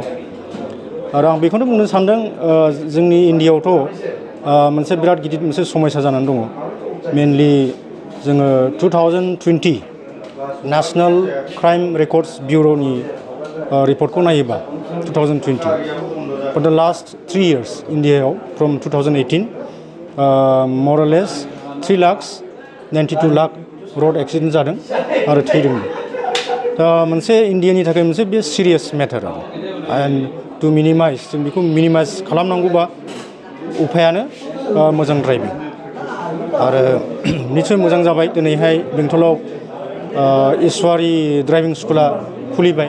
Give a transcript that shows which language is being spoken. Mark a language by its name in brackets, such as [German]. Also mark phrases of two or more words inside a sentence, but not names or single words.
[Bodo] आरो आं बेखौनो बुंनो सानदों, जोंनि इण्डियायावथ' मोनसे बिराद गिदिर मोनसे समस्या जानानै दङ। मेनलि जोङो 2020 नेशनेल क्राइम रेकर्डस ब्युर'नि रिपर्टखौ नायोबा 2020 [English] for the last 3 years [Bodo] इण्डियायाव फ्रम 2018 [English] more or less [Bodo] 3,92 लाख [English] road accident [Bodo] जादों आरो थैदों। दा मोनसे इण्डियानि थाखाय मोनसे बे [English] serious matter [Bodo] आरो [English] and to minimize [Bodo] जों बेखौ मिनिमाइज खालामनांगौबा उपायानो मोजां ड्राइभिं। आरो निस्सय मोजां जाबाय दिनैहाय बेंटलाव इसवारी [English] driving school [Bodo] खुलिबाय।